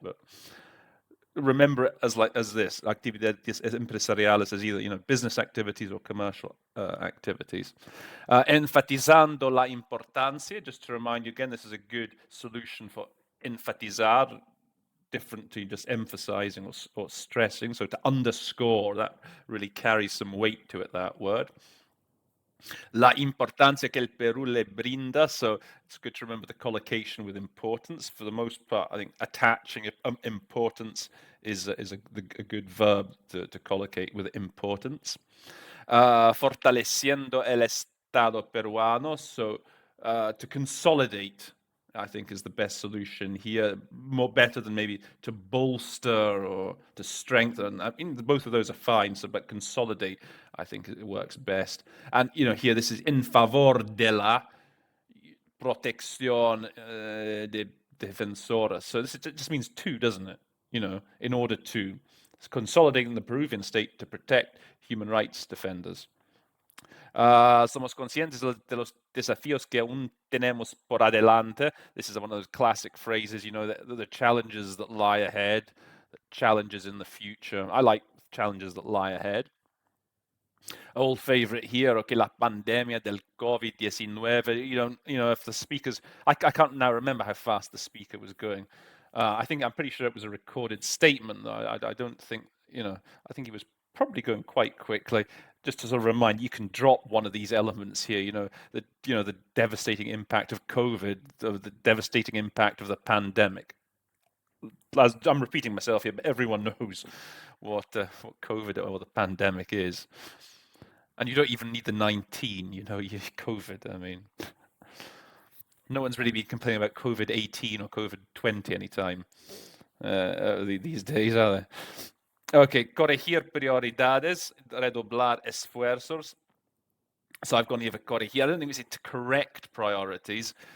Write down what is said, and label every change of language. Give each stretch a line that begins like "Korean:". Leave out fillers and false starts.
English: But remember it as this:
Spanish: actividades empresariales,
English: as either business activities or commercial activities.
Spanish: Enfatizando la importancia.
English: Just to remind you again, this is a good solution for enfatizar, different to just emphasizing or stressing. So to underscore, that really carries some weight to it, that word.
Spanish: La importancia que el Perú le brinda.
English: So it's good to remember the collocation with importance. For the most part, I think attaching importance is a good verb to collocate with importance.
Spanish: Fortaleciendo el Estado peruano.
English: So to consolidate, I think, is the best solution here. More better than maybe to bolster or to strengthen. I mean, both of those are fine. So, but consolidate, I think, it works best. And here this is in favor
Spanish: de la protección de defensores.
English: So it just means to, doesn't it? In order to consolidating the Peruvian state to protect human rights defenders.
Spanish: Somos conscientes de los desafíos que aún tenemos por adelante.
English: This is one of those classic phrases, the challenges that lie ahead, the challenges in the future. I like challenges that lie ahead. Old favorite here, okay,
Spanish: la pandemia del COVID-19.
English: If the speakers, I can't now remember how fast the speaker was going. I'm pretty sure it was a recorded statement, though. I don't think, I think he was probably going quite quickly. Just to sort of remind, you can drop one of these elements here. The devastating impact of COVID, the devastating impact of the pandemic. I'm repeating myself here, but everyone knows what COVID or the pandemic is, and you don't even need the 19. COVID. I mean, no one's really been complaining about COVID-18 or COVID-20 anytime these days, are they? Okay,
Spanish: corregir prioridades, redoblar esfuerzos.
English: So I've gone here for corregir. I don't think we say to correct priorities.